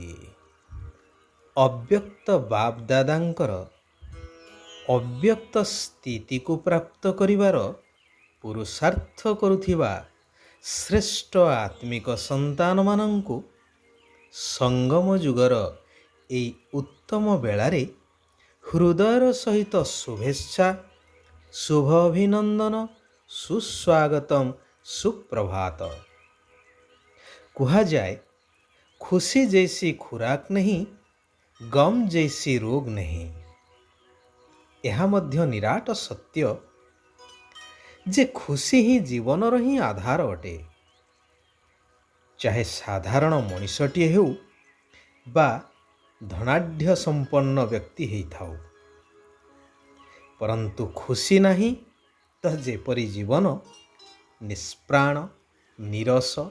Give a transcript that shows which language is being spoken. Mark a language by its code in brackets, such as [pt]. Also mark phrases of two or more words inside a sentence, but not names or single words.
[or] ଅବ୍ୟକ୍ତ ବାପଦାଦାଙ୍କର ଅବ୍ୟକ୍ତ ସ୍ଥିତିକୁ ପ୍ରାପ୍ତ କରିବାର ପୁରୁଷାର୍ଥ କରୁଥିବା ଶ୍ରେଷ୍ଠ ଆତ୍ମିକ ସନ୍ତାନମାନଙ୍କୁ ସଙ୍ଗମ ଯୁଗର ଏହି ଉତ୍ତମ ବେଳାରେ ହୃଦୟର ସହିତ ଶୁଭେଚ୍ଛା, ଶୁଭ ଅଭିନନ୍ଦନ, ସୁସ୍ୱାଗତମ୍, ସୁପ୍ରଭାତ। କୁହାଯାଏ, [hi] खुशी जैसी खुराक नहीं, गम जैसी रोग नहीं। [or] ଏହା ମଧ୍ୟ ନିରାଟ ସତ୍ୟ ଯେ ଖୁସି ହିଁ ଜୀବନର ହିଁ ଆଧାର ଅଟେ। ଚାହେ ସାଧାରଣ ମଣିଷଟିଏ ହେଉ ବା ଧନାଢ଼୍ୟ ସମ୍ପନ୍ନ ବ୍ୟକ୍ତି ହେଇଥାଉ, ପରନ୍ତୁ ଖୁସି ନାହିଁ ତ ଯେପରି ଜୀବନ ନିଷ୍ପ୍ରାଣ, ନିରସ।